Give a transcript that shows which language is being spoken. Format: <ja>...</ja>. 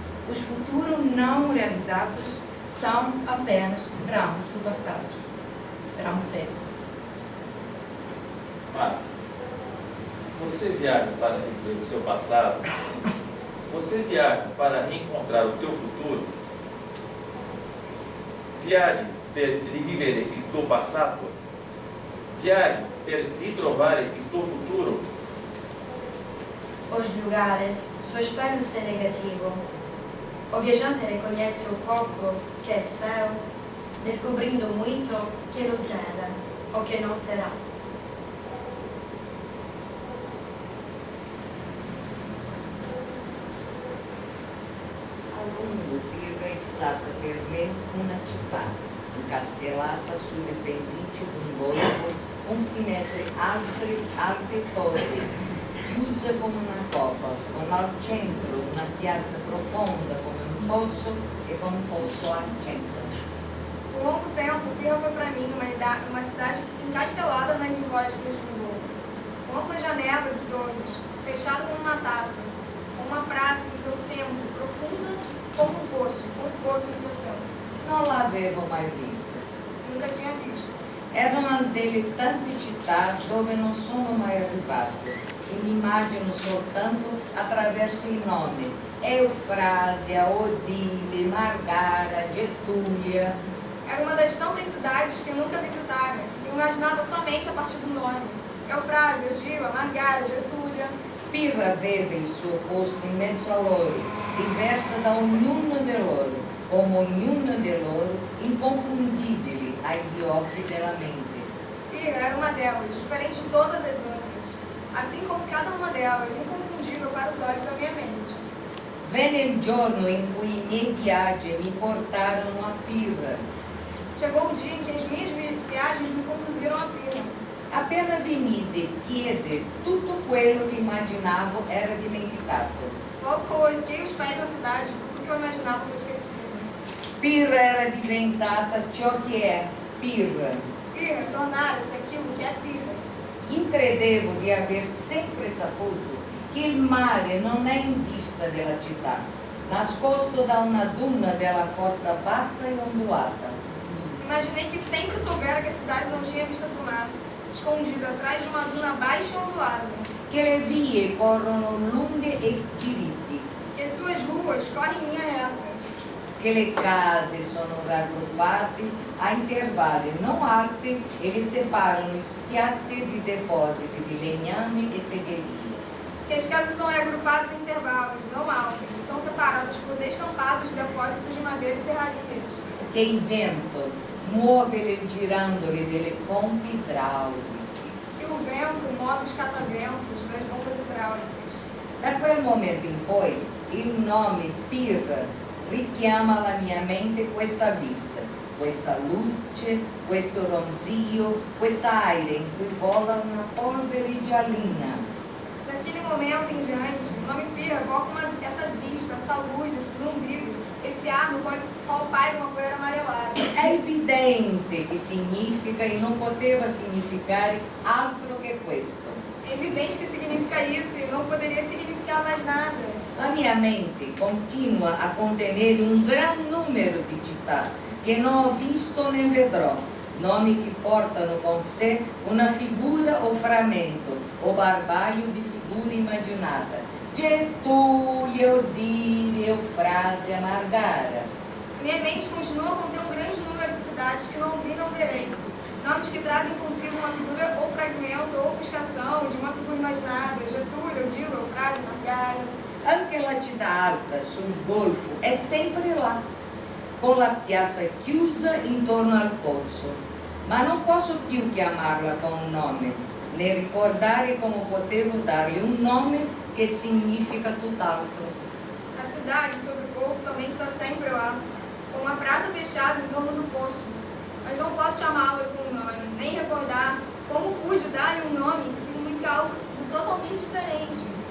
<pt>Os futuros não realizados são apenas ramos do passado, ramos secos. Marta, você viaja para reviver o seu passado? Você viaja para reencontrar o teu futuro?</pt> <it>Viaje per rivivere il tuo passato? Viaje per ritrovare il tuo futuro?</it> <pt>Os lugares, su espelho ser negativo. O viajante reconhece o pouco que é seu, descobrindo muito que não teve ou que não terá.</pt> <it>A lungo Pirra è stata per me una città, incastellata sulle pendici d'un golfo, con finestre alte e torri, chiuse come una coppa, con al centro una piazza profonda come un pozzo e con un pozzo al centro.</it> <pt>Por longo tempo, Pirra foi para mim uma cidade encastelada nas encostas do morro, com amplas janelas e torres, fechada como uma taça, com uma praça em seu centro, profunda como um poço em seu centro.</pt> <it>Non l'avevo mai vista.</it> <pt>Nunca tinha visto.</pt> <it>Era una delle tante città dove non sono mai arrivato e mi immagino soltanto attraverso i nomi: Eufrasia, Odile, Margara, Getúlia.</it> <pt>Era uma das tantas cidades que eu nunca visitara e imaginava somente a partir do nome. Eufrásia, Odila, Margara, Getúlia.</pt> <it>Pirra aveva il suo posto in mezzo a loro, diversa da ognuna di loro, come ognuna di loro inconfondibili agli occhi della mente.</it> <pt>Pirra era uma delas, diferente de todas as outras, assim como cada uma delas, inconfundível para os olhos da minha mente.</pt> <it>Venne il giorno in cui i miei viaggi mi portarono a Pirra.</it> <pt>Chegou o dia em que as minhas viagens me conduziram a Pirra.</pt> <it>Appena venisi piede, tutto quello che immaginavo era dimenticato.</it> <pt>Logo coloquei os pés na cidade, tudo que eu imaginava foi esquecido.</pt> <it>Pirra era diventata ciò che è Pirra.</it> <pt>Pirra tornara-se aquilo que é Pirra.</pt> <it>Credevo di aver sempre saputo che il mare non è in vista della città, nascosto da una duna della costa bassa e ondulata.</it> <pt>Imaginei que sempre soubera que a cidade não tinha vista do mar, escondido atrás de uma duna baixa e ondulada.</pt> <it>Che le vie corrono lunghe e stiriti,</it> <pt>E suas ruas correm em linha reta.</pt> <it>che le case sono raggruppate a intervalli non alti e li separano spiazzi di depositi di legname e segherie.</it> <pt>Que as casas são agrupadas em intervalos, não altos, e são separadas por descampados de depósitos de madeira e serrarias.</pt> <it>Che il vento muove girandoli delle pompe idrauliche.</it> <pt>Que o vento move os cataventos das bombas hidráulicas.</pt> <it>Da quel momento in poi il nome Pirra richiama alla mia mente questa vista, questa luce, questo ronzio, questa aria in cui vola una polvere giallina.</it> <pt>Daquele momento em diante, o nome Pirra evoca essa vista, essa luz, esse zumbido, esse ar no qual paira uma poeira amarelada.</pt> <it>È evidente che significa e non poteva significare altro che questo.</it> <pt>É evidente que significa isso e não poderia significar mais nada.</pt> <it>La mia mente continua a contenere un gran numero di città che non ho visto né vedrò, nomi che portano con sé una figura o frammento o barbaglio di figure immaginate. Getúlia, Odile, Eufrásia, Margara.</it> <pt>Minha mente continua a conter um grande número de cidades que não vi e não verei. Nomes que trazem consigo uma figura ou fragmento ou ofuscação de uma figura imaginada. Getúlio, Odile, Eufrásia, Margara.</pt> <it>Anche la città alta sul golfo è sempre là, con la piazza chiusa intorno al pozzo, ma non posso più chiamarla con un nome, né ricordare come potevo darle un nome che significa tutt'altro.</it> <pt>A cidade sobre o golfo também está sempre lá, com uma praça fechada em torno do poço. Mas não posso chamá-la com um nome, nem recordar como pude dar-lhe um nome que significa algo totalmente diferente.</pt>